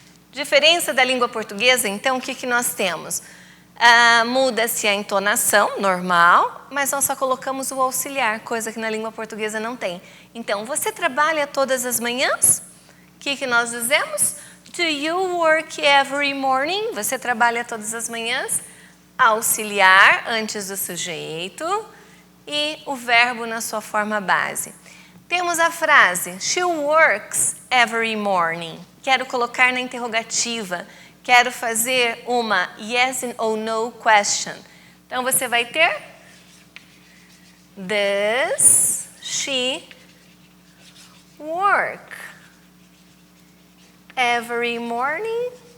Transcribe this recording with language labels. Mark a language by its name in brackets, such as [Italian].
[Portuguese] Diferença da língua portuguesa, então, o que nós temos? Muda-se a entonação, normal, mas nós só colocamos o auxiliar, coisa que na língua portuguesa não tem. Então, você trabalha todas as manhãs? O que nós dizemos? [English] Do you work every morning? [Portuguese] Você trabalha todas as manhãs? Auxiliar antes do sujeito e o verbo na sua forma base. Temos a frase, she works every morning. Quero colocar na interrogativa. Quero fazer uma yes or no question. Então, você vai ter does she work every morning?